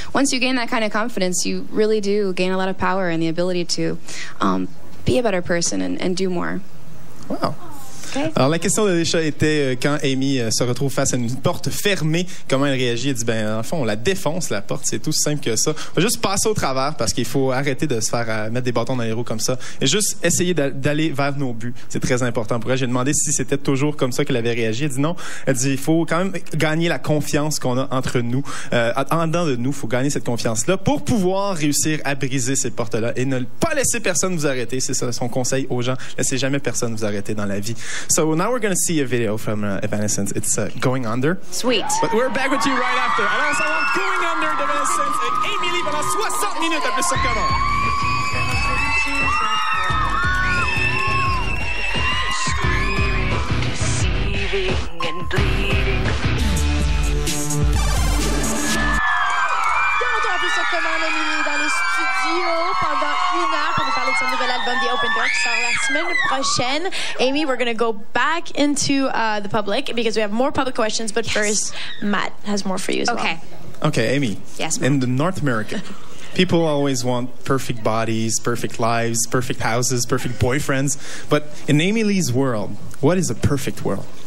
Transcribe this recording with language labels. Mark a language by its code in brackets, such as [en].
[en] Once you gain that kind of confidence, you really do gain a lot of power and the ability to be a better person and do more. Wow. Okay. [fr] Alors, la question d'Alicia était quand Amy se retrouve face à une porte fermée, comment elle réagit? Elle dit, en fond, on la défonce, la porte, c'est tout simple que ça. On va juste passer au travers parce qu'il faut arrêter de se faire mettre des bâtons dans les roues comme ça et juste essayer d'aller vers nos buts. C'est très important pour elle. J'ai demandé si c'était toujours comme ça qu'elle avait réagi. Elle dit non. Elle dit, il faut quand même gagner la confiance qu'on a entre nous. En dedans de nous, il faut gagner cette confiance-là pour pouvoir réussir à briser ces portes-là et ne pas laisser personne vous arrêter. C'est ça son conseil aux gens. Laissez jamais personne vous arrêter dans la vie. [en] So now we're going to see a video from Evanescence. It's Going Under. Sweet. But we're back with you right after. [fr] Alors, ça va Going Under d'Evanescence avec Amy Lee pendant 60 minutes à Plus sur commande. [en] Deceiving and bleeding. [fr] De retour à Plus sur commande, Emily, dans les studios pendant 1 heure pour nous parler de son nouvel album, The Open Door, qui sort la semaine prochaine. [en] Amy, we're going to go back into the public because we have more public questions, but first, Matt has more for you as well. Okay, Amy. Yes, Matt. In the North America, people always want perfect bodies, perfect lives, perfect houses, perfect boyfriends. But in Amy Lee's world, what is a perfect world?